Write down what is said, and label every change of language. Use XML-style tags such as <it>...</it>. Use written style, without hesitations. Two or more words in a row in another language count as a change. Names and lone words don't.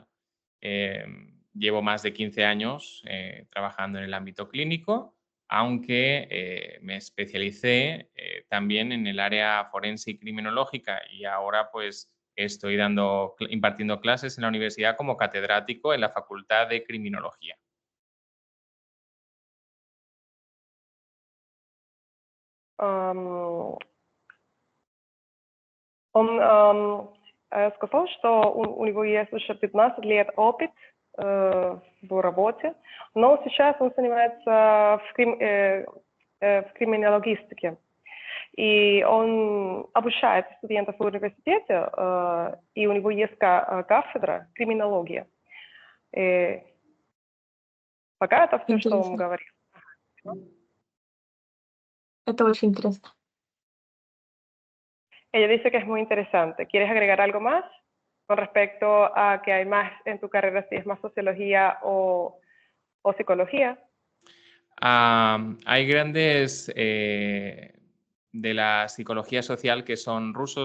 <es>Llevo más de 15 años trabajando en el ámbito clínico, aunque me especialicé también en el área forense y criminológica, y ahora pues estoy impartiendo clases en la universidad como catedrático en la Facultad de Criminología.</es> <ru>Он сказал, что у него есть уже 15 лет опыт в работе, но сейчас он занимается в криминологистике. И он обучает студентов в университете, и у него есть кафедра криминология. И пока это все, что он Интересно. говорит. Это очень интересно.</ru> <es>Ella dice que es muy interesante. ¿Quieres agregar algo más con respecto a que hay más en tu carrera, si es más sociología o psicología? Hay grandes de la psicología social que son rusos.</es>